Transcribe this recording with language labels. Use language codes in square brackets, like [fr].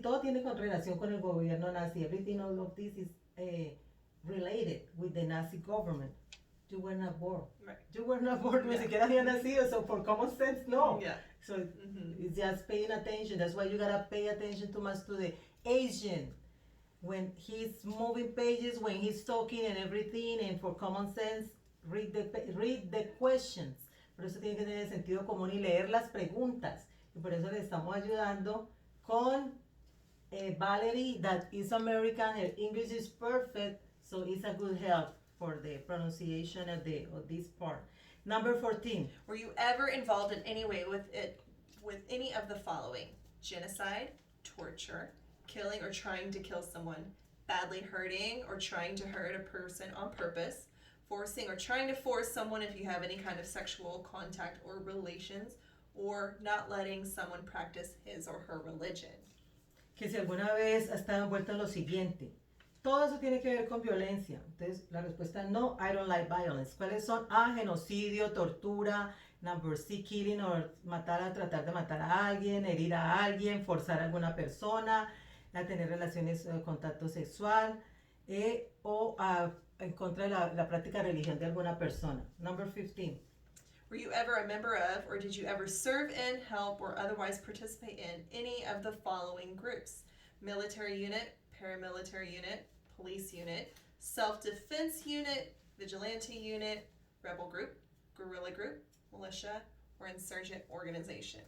[es] Todo tiene con relación con el gobierno nazi. [en] Everything all of this is related with the Nazi government. You were not born. Right. You were not born. [es] Ni siquiera había nacido, [en] so for common sense, no. Yeah. So it's just paying attention. That's why you gotta pay attention too much to the Asian. When he's moving pages, when he's talking and everything, and for common sense, read the questions. [es] Por eso tiene que tener sentido común y leer las preguntas. Y por eso le estamos ayudando con Valerie, [en] that is American, her English is perfect, so it's a good help for the pronunciation of this part. Number 14. Were you ever involved in any way with any of the following? Genocide, torture, killing or trying to kill someone, badly hurting or trying to hurt a person on purpose, forcing or trying to force someone if you have any kind of sexual contact or relations, or not letting someone practice his or her religion. [es] Que si alguna vez ha estado envuelto en lo siguiente. Todo eso tiene que ver con violencia. Entonces, la respuesta es no, [en] I don't like violence. [es] ¿Cuáles son? A, genocidio, tortura. [en] Number C, killing [es] or tratar de matar a alguien, herir a alguien, forzar a alguna persona, a tener relaciones, contacto sexual, o en contra de la práctica de religión de alguna persona. [en] Number 15. Were you ever a member of, or did you ever serve in, help, or otherwise participate in any of the following groups? Military unit, paramilitary unit, police unit, self-defense unit, vigilante unit, rebel group, guerrilla group, militia, or insurgent organization?